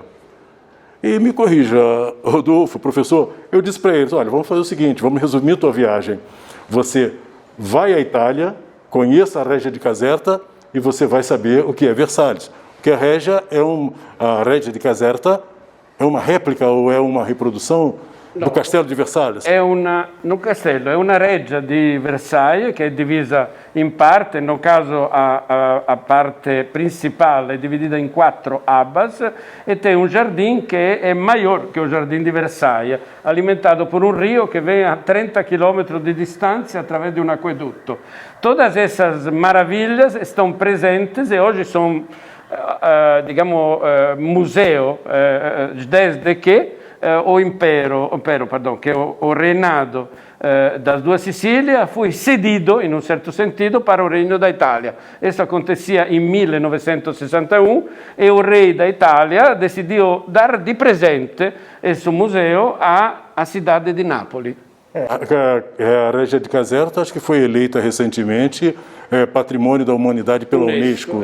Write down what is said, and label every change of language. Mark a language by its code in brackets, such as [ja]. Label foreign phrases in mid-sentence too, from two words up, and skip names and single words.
[pt] E me corrija, Rodolfo, professor, eu disse para eles: olha, vamos fazer o seguinte, vamos resumir a tua viagem. Você vai à Itália, conheça a Regia di Caserta e você vai saber o que é Versalhes. Porque a Regia di Caserta é uma réplica ou é uma reprodução do Castelo de Versalhes? No castelo, é uma Regia di Versailles [it] che è divisa in parte, [pt] no caso a parte [it] principale è [pt] dividida in 4 abas e tem um jardim que é maior que o Jardim de Versailles, alimentado por um rio que vem a 30 km de distância através de um aqueduto. Todas essas maravilhas estão presentes e hoje são, museu, desde que o impero, que o reinado das duas Sicílias foi cedido, [it] in un certo [pt] sentido, para o Regno da Itália. Isso acontecia em 1961 e o rei da Itália decidiu dar de presente esse museu à cidade de Nápoles. A Regia di Caserta, acho que foi eleita recentemente Patrimônio da Humanidade pela Unesco.